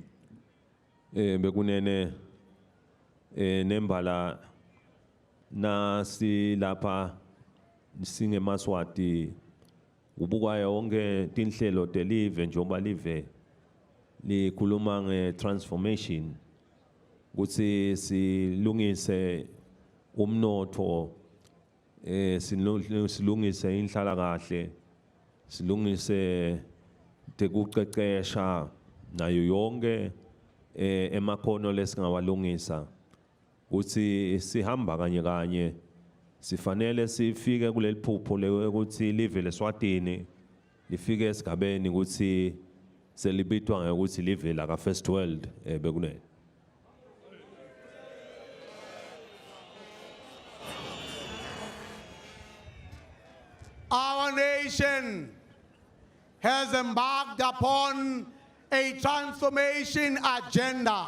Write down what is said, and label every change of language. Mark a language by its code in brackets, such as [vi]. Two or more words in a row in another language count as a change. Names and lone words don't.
[ss] Bekunene nembala na silapha singemaswati ubuka yonke tinhlelo delive njoba live likhuluma nge-transformation ukuthi silungise umnotho silungise inhlala kahle silungise tekuqeqesha nayo yonke emakhono lesingawalungisa ukuthi sihamba kanye kanye sifanele sifike kuleli phupho ukuthi live leSwatini lifike esigabeni ukuthi selibitwa ngokuthi live la ka [en] First World [ss] bekunene. [en] Our nation has embarked upon a transformation agenda.